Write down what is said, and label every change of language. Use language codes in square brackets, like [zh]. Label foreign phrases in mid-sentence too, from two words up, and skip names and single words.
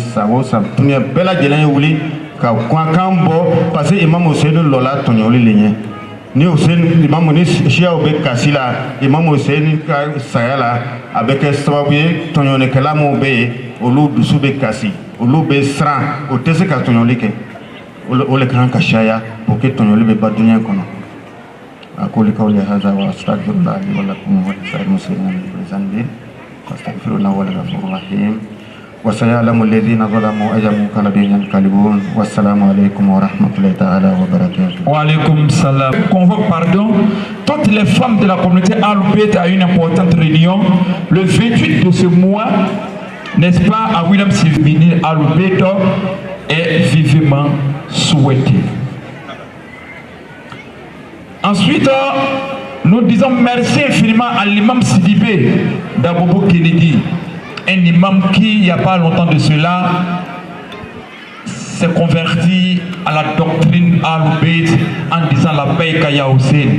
[bm] san o san duniya bɛɛ lajɛlen ye wuli ka kumakan bɔ [fr] parce que [bm] Imam Hussein lɔla tɔɲɔli le ɲɛ ni Hussein Imam ni siyaw bɛ kasi la Imam Hussein ka saya la a bɛ kɛ sababu ye tɔɲɔlikɛla minnu bɛ yen olu dusu bɛ kasi olu bɛ siran o tɛ se ka tɔɲɔli kɛ o le kan ka caya [fr] pour que [bm] tɔɲɔli bɛ ba duniya kɔnɔ [ar] أقول قولي هذا وأستغفر الله لي ولكم ولسائر المسلمين من كل ذنب واستغفر الله هو الغفور الرحيم وسيعلم الذين ظلموا أي منقلب ينقلبون والسلام عليكم ورحمة الله تعالى وبركاته. وعليكم السلام. [fr] Convoque pardon toutes les femmes de la communauté Al-Bayt à une importante réunion le 28 de ce mois, n'est-ce pas, à William Sylvini Al-Bayt est vivement souhaité. Ensuite, nous disons merci infiniment à l'imam Sidibé d'Abobo Kennedy, un imam qui, il n'y a pas longtemps de cela, s'est converti à la doctrine Al-Bayt en disant la paix Kaya Hussein.